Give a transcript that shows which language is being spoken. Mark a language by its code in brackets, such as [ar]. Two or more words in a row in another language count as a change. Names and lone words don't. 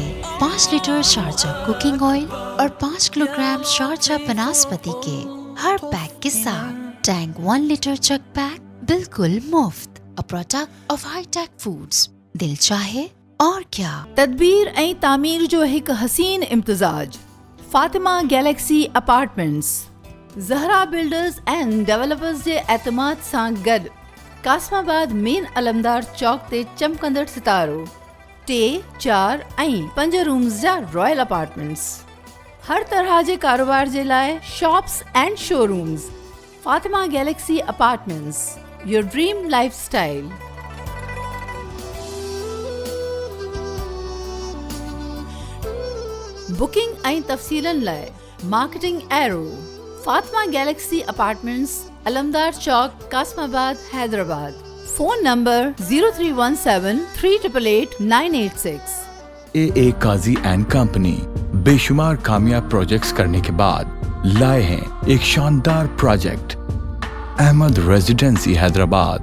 [ur] 5 لیٹر شارجہ کوکنگ آئل اور 5 کلو گرام شارجہ بناسپتی کے ہر پیک کے ساتھ ٹینگ 1 لیٹر چک پیک بالکل مفت، [en] a product of [ur] ہائی ٹیک فوڈز، دل چاہے اور کیا۔ [sd] تدبیر ऐं तामीर जो हिकु हसीन इम्तिज़ाज फातिमा गैलेक्सी अपार्टमेंट्स ज़हरा बिल्डर्स एंड डेवलपर्स जे एतमाद सां गॾु कासमाबाद मेन अलमदार चौक ते चमकंदड़ सितारो 3, 4 ऐं 5 रूम्स जा रॉयल अपार्टमेंट्स। हर तरह जे कारोबार जे लाइ [en] shops and showrooms. [sd] फातिमा गैलेक्सी अपार्टमेंट्स, [en] your dream lifestyle. [sd] बुकिंग ऐं तफ़सीलनि लाइ मार्केटिंग एरो फातिमा गैलेक्सी अपार्टमेंट्स अलमदार चौक कासमाबाद हैदराबाद। फोन नंबर 0317388986। [ur] AA قاضی اینڈ کمپنی بے شمار کامیاب پروجیکٹس کرنے کے بعد لائے ہیں ایک شاندار پروجیکٹ احمد ریزیڈنسی حیدرآباد.